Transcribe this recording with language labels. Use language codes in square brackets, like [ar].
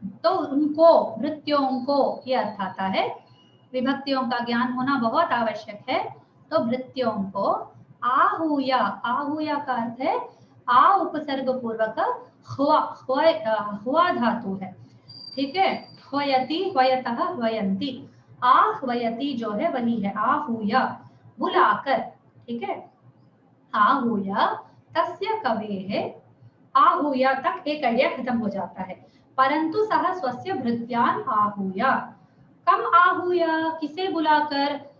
[hi] तो उनको, भृत्यों को, ये अर्थ आता है। विभक्तियों का ज्ञान होना बहुत आवश्यक है। तो भृत्यों को आहूय, आहूय का अर्थ है आ उपसर्ग पूर्वक हुआ, हुआ धातु है। ठीक है, [sa] ह्वयति, ह्वयतः, ह्वयन्ति। [hi] आहवयति जो है वही है आहूय, बुलाकर। ठीक है, आहूय तस्य कवेः, आहूय तक एक आइडिया खत्म हो जाता है। [sa] परंतु सह स्वस्य भृत्यान आहूय, कम आहूय, [hi] किसे बुलाकर?